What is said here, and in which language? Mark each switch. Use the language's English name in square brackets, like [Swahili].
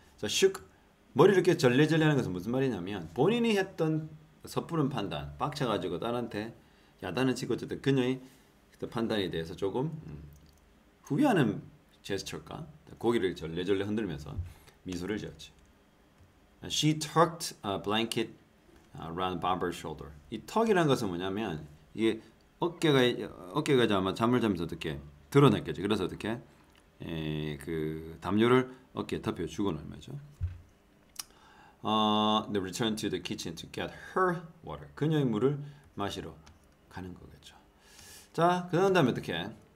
[Korean] 자, shook 머리 이렇게 절레절레하는 것은 무슨 말이냐면 본인이 했던 섣부른 판단, 빡쳐가지고 딸한테 야단을 치고 어쨌든 그녀의 판단에 대해서 조금 후회하는 제스처일까? 고개를 절레절레 흔들면서 미소를 지었지. [English] She tucked a blanket around Barbara's shoulder. [Korean] 이 턱이라는 것은 뭐냐면 이게 어깨가 아마 잠을 자면서 어떻게 드러냈겠죠. 그래서 어떻게 그 담요를 어깨에 덮여주고 는 말이죠. [English] They returned to the kitchen to get her water. [Korean] 그녀의 물을 마시러 가는 거겠죠. 자, 그 다음에 어떻게?